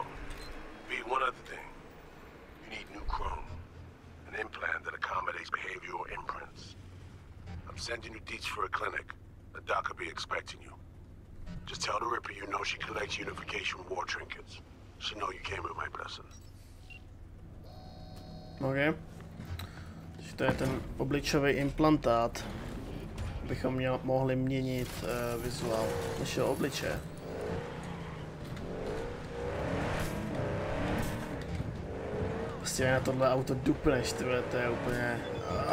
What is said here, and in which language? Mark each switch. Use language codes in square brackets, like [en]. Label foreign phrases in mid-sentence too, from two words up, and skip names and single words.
[en] Be one other thing. You need new chrome. An implant that accommodates behavioral imprints. I'm sending you deets for a clinic. The doc will be expecting you. Just tell the Ripper you know she collects unification war trinkets. She know you came with my blessing. OK. [cs] Takže to je ten obličový implantát. Abychom mohli měnit vizuál našeho obličeje. Prostě na tohle auto dupneš, tyhle, to je úplně...